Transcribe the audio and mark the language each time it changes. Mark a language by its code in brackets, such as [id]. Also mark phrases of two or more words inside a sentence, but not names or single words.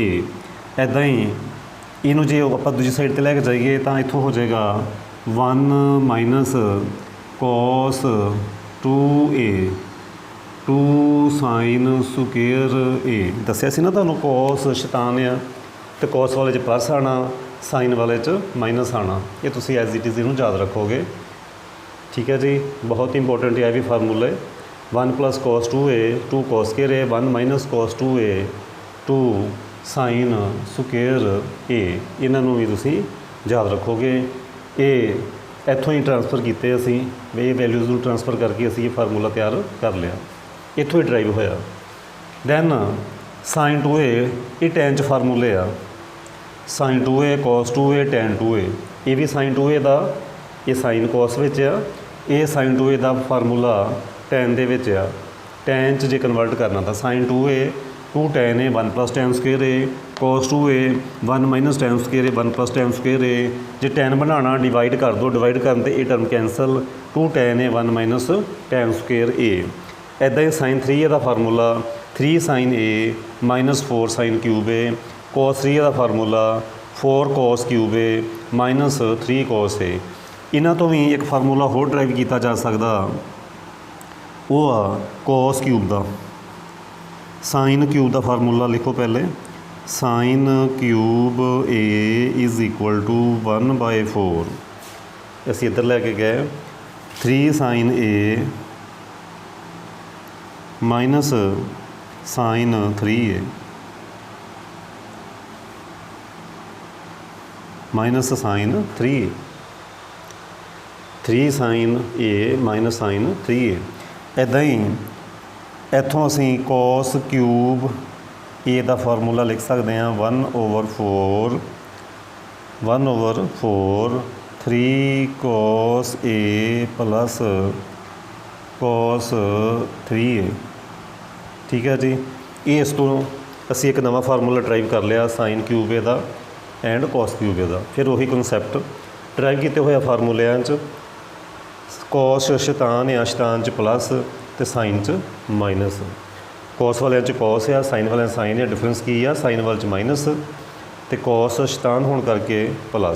[pa] ਇੱਦਾਂ ਹੀ ਇਹਨੂੰ ਜੇ ਆਪਾਂ ਦੂਜੀ ਸਾਈਡ 'ਤੇ ਲੈ ਕੇ ਜਾਈਏ ਤਾਂ ਇੱਥੋਂ ਹੋ ਜਾਏਗਾ 1 [en] minus cos 2A 2 sine square A. [pa] ਦੱਸਿਆ ਸੀ ਨਾ ਤੁਹਾਨੂੰ cos ਸ਼ੈਤਾਨ ਆ, ਅਤੇ cos ਵਾਲੇ 'ਚ ਪਲੱਸ ਆਉਣਾ, ਸਾਈਨ ਵਾਲੇ 'ਚ ਮਾਈਨਸ ਆਉਣਾ। ਇਹ ਤੁਸੀਂ [en] as it is [pa] ਇਹਨੂੰ ਯਾਦ ਰੱਖੋਗੇ। ਠੀਕ ਹੈ ਜੀ। ਬਹੁਤ ਇੰਪੋਰਟੈਂਟ ਹੈ ਵੀ ਫਾਰਮੂਲੇ। 1 [en] plus cos 2A 2 cos square A 1 minus cos 2A 2 sine square A. [pa] ਇਹਨਾਂ ਨੂੰ ਵੀ ਤੁਸੀਂ ਯਾਦ ਰੱਖੋਗੇ। ਇਹ ਇੱਥੋਂ ਹੀ ਟ੍ਰਾਂਸਫਰ ਕੀਤੇ ਅਸੀਂ, ਇਹ ਵੈਲਿਊਜ਼ ਨੂੰ ਟ੍ਰਾਂਸਫਰ ਕਰਕੇ ਅਸੀਂ ਇਹ ਫਾਰਮੂਲਾ ਤਿਆਰ ਕਰ ਲਿਆ। ਇੱਥੋਂ ਹੀ ਡਰਾਈਵ ਹੋਇਆ। [en] then sine 2A, [pa] ਇਹ ਟੈਨ 'ਚ ਫਾਰਮੂਲੇ ਆ। [en] sine 2A cos 2A tan 2A. [pa] ਇਹ ਵੀ ਸਾਈਨ 2A ਦਾ, ਇਹ [en] sine cos [pa] ਵਿੱਚ ਆ। ਇਹ ਸਾਈਨ 2A ਦਾ ਫਾਰਮੂਲਾ ਟੈਨ ਦੇ ਵਿੱਚ ਆ। ਟੈਨ 'ਚ ਜੇ ਕਨਵਰਟ ਕਰਨਾ ਤਾਂ [en] sine 2A 2 tan A 1 plus tan square A cos 2A 1 minus tan square A 1 plus tan square A. [pa] ਜੇ ਟੈਨ ਬਣਾਉਣਾ ਡਿਵਾਈਡ ਕਰ ਦਿਓ, ਡਿਵਾਈਡ ਕਰਨ 'ਤੇ ਇਹ [en] term cancel [pa] 2 [en] tan A 1 minus tan square A. [pa] ਇੱਦਾਂ ਹੀ ਸਾਈਨ 3A ਦਾ ਫਾਰਮੂਲਾ 3 [en] sin A minus 4 sin cube A. [pa] cos 3A ਦਾ ਫਾਰਮੂਲਾ 4 [en] cos cube A minus 3 cos A. [pa] ਇਹਨਾਂ ਤੋਂ ਵੀ ਇੱਕ ਫਾਰਮੂਲਾ ਹੋਰ ਡਰਾਈਵ ਕੀਤਾ ਜਾ ਸਕਦਾ, ਉਹ ਆ [en] cos cube [pa] ਦਾ। [en] sine cube [hi] का फार्मूला लिखो पहले। [en] sine cube A is equal to 1/4 [hi] असी इधर लैके गए 3 [en] sine A minus sine 3a minus sine 3a 3 sine A minus sine 3a. [pa] ਇੱਦਾਂ ਹੀ ਇੱਥੋਂ ਅਸੀਂ [en] cos cube a [pa] ਦਾ ਫਾਰਮੂਲਾ ਲਿਖ ਸਕਦੇ ਹਾਂ 1/4 3 [en] cos a plus cos 3a. [hi] ठीक है जी। ये इस तो [pa] ਅਸੀਂ ਇੱਕ ਨਵਾਂ ਫਾਰਮੂਲਾ ਡਰਾਈਵ ਕਰ ਲਿਆ [en] sine cube a [pa] ਦਾ ਐਂਡ [en] cos cube a [pa] ਦਾ। ਫਿਰ ਉਹੀ ਕਨਸੈਪਟ ਡਰਾਈਵ ਕੀਤੇ ਹੋਇਆ ਫਾਰਮੂਲਿਆਂ 'ਚ cos ਸ਼ੈਤਾਨ ਆ ਸ਼ੈਤਾਨ 'ਚ ਪਲੱਸ ਅਤੇ ਸਾਈਨ 'ਚ ਮਾਈਨਸ। cos ਵਾਲਿਆਂ 'ਚ cos ਆ ਸਾਈਨ ਵਾਲਿਆਂ 'ਚ ਸਾਈਨ ਆ। ਡਿਫਰੈਂਸ ਕੀ ਆ ਸਾਈਨ ਵਾਲੇ 'ਚ ਮਾਈਨਸ ਅਤੇ cos ਸ਼ੈਤਾਨ ਹੋਣ ਕਰਕੇ ਪਲੱਸ।